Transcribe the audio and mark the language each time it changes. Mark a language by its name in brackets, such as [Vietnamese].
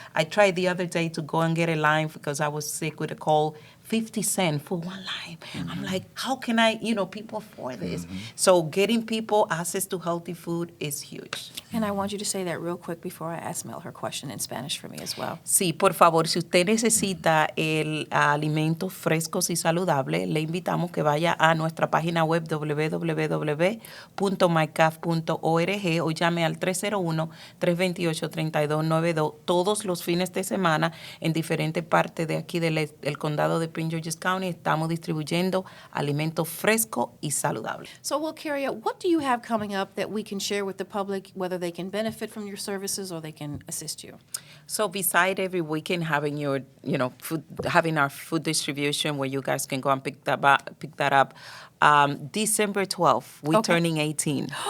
[English] I tried the other day to go and get a lime because I was sick with a cold. 50 cents for one lime. I'm like, how can people afford this? So getting people access to healthy food is huge. And I want you to say that real quick before I ask Mel her question in Spanish for me as well. [Spanish] Sí, por favor, si usted necesita alimentos frescos y saludables, le invitamos que vaya a nuestra página web www.mycaf.org o llame al 301-328-3292 todos los fines de semana en diferentes partes de aquí del condado de Prince George's County. Estamos distribuyendo alimentos frescos y saludables. [English] So, Wilcaria, what do you have coming up that we can share with the public, whether they can benefit from your services or they can assist you? So beside every weekend having having our food distribution where you guys can go and pick that up, December 12th, we're turning 18.